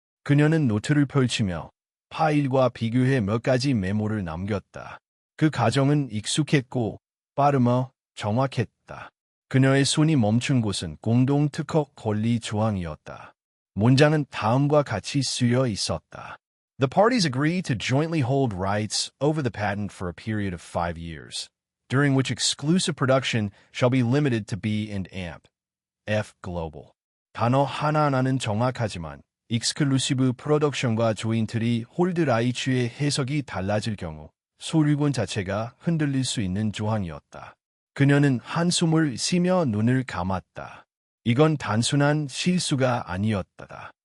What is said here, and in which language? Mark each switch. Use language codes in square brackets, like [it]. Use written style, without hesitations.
[ko] 그녀는 노트를 펼치며 파일과 비교해 몇 가지 메모를 남겼다. 그 과정은 익숙했고 빠르며 정확했다. 그녀의 손이 멈춘 곳은 공동 특허 권리 조항이었다. 문장은 다음과 같이 쓰여 있었다. [en] The parties agree to jointly hold rights over the patent for a period of 5 years, during which exclusive production shall be limited to B and AMP, F Global. [ko] 단어 하나하나는 정확하지만 익스클루시브 프로덕션과 조인트리 홀드 라이츠의 해석이 달라질 경우 소유권 자체가 흔들릴 수 있는 조항이었다. 그녀는 한숨을 쉬며 눈을 감았다. 이건 단순한 실수가 아니었다.